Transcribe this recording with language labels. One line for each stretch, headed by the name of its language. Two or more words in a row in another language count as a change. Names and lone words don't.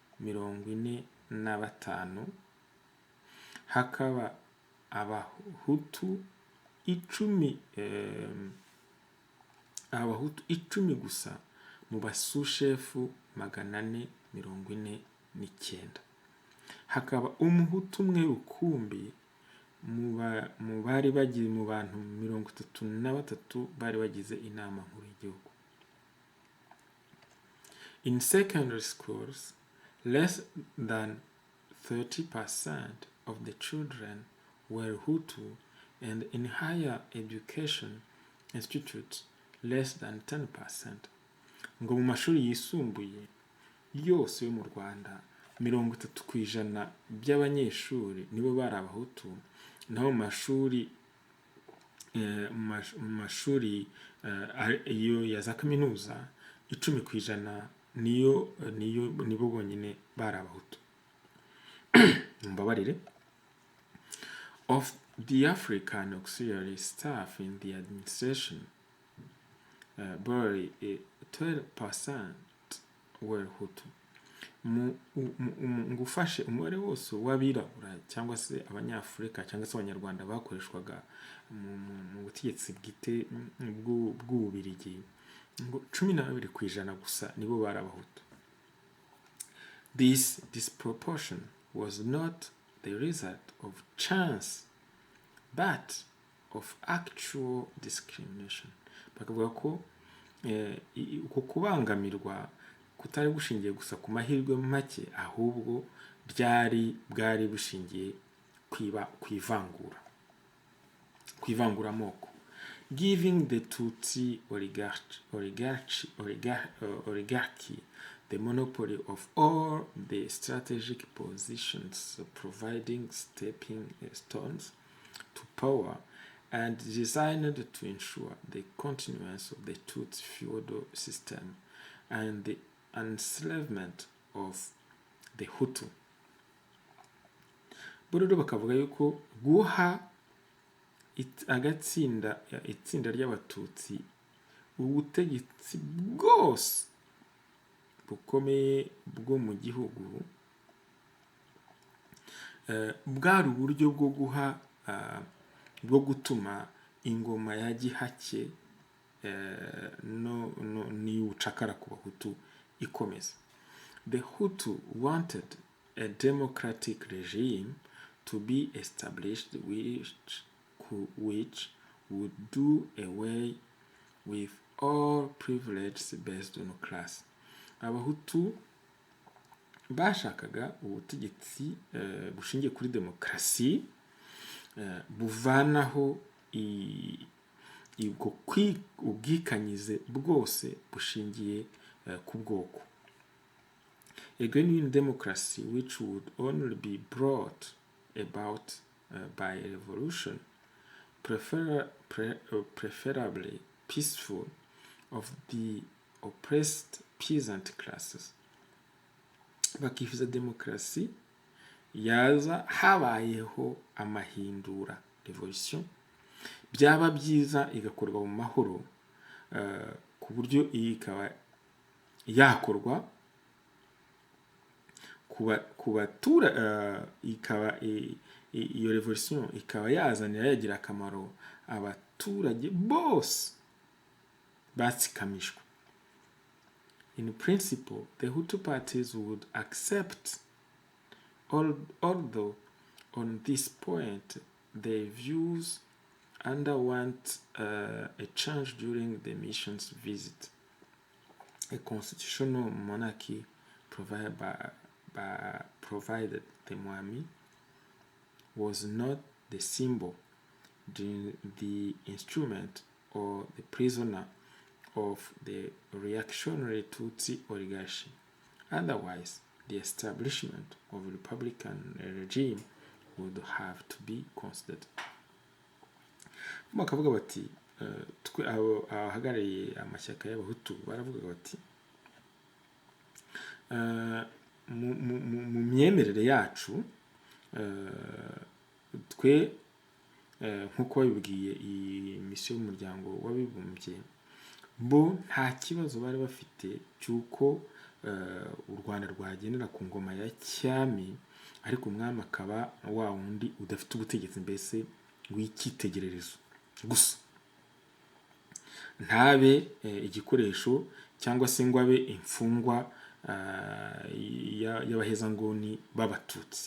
Kinyarwanda: 45, hakaba abahutu 10 gusa mu basushefu 449, hakaba umuhutu umwe rukumbi mu bari bagiye mu bantu 33 bari bagize inama nkuru y'igihugu.
English: In secondary schools, less than 30% of the children were Hutu and in higher education institutes less than 10%.
Kinyarwanda: Ngo mu mashuri yisumbuye yose yo mu Rwanda 30% by'abanyeshuri nibo bari abahutu, naho mu mashuri iyo ya za kaminuza 10% nibo bonyine bari abahutu. Mbabarire.
English: Of the African auxiliary staff in the administration, barely 12% were Hutu.
Kinyarwanda: Ngufashe umubare wose w'abirabura cyangwa se abanyafurika cyangwa se abanyarwanda bakoreshwaga mu butegetsi bwite bw'Ubabirigi, ngo 12% gusa nibo bari abahutu.
English: This disproportion was not the result of chance but of actual discrimination.
Kinyarwanda: Bakavuga ko uko kubangamirwa kutari gushingiye gusa ku mahirwe make, ahubwo bwari bushingiye kwivangura amoko.
English: Giving the Tutsi oligarchy the monopoly of all the strategic positions, providing stepping stones to power, and designed to ensure the continuance of the Tutsi feudal system and the enslavement of the Hutu.
Kinyarwanda: Buryo bakavuga yuko guha itsinda ry'abatutsi ubutegetsi bwose bukomeye bwo mu gihugu bwari uburyo bwo gutuma ingoma ya gihake n'ubucakara ku Bahutu ikomeza.
English: The Hutu wanted a democratic regime to be established which would do away with all privileges based on class.
Kinyarwanda: Abahutu bashakaga ubutegetsi bushingiye kuri demokrasi, buvanaho ubwikanyize bwose bushingiye ku bwoko.
English: A genuine democracy which would only be brought about by a revolution, preferably peaceful, of the oppressed peasant classes.
Kinyarwanda: Bakifuza demokrasi yaza habayeho amahindura, revolution, byaba byiza igakorwa mu mahoro, ku buryo ikaba yakorwa kubatura ikaba iyo revolution ikaba yazanira yagira akamaro abaturage bose batsikamishwa.
English: In principle, the Hutu parties would accept, although on this point their views underwent a change during the mission's visit. A constitutional monarchy provided the Umwami was not the symbol, the instrument, or the prisoner of the reactionary Tutsi oligarchy. Otherwise, the establishment of a republican regime would have to be considered.
Kinyarwanda: Bakavuga bati twe abahagarariye amashyaka y'abahutu baravuga bati mu myemerere yacu twe nk'uko babibwiye iyi misiyo y'umuryango w'abibumbye, bo nta kibazo bari bafite cy'uko u Rwanda rwagendera ku ngoma ya cyami, ariko umwami akaba wa wundi udafite ubutegetsi, mbese w'icyitegererezo gusa, ntabe igikoresho cyangwa se ngo abe imfungwa y'abahezanguni b'abatutsi.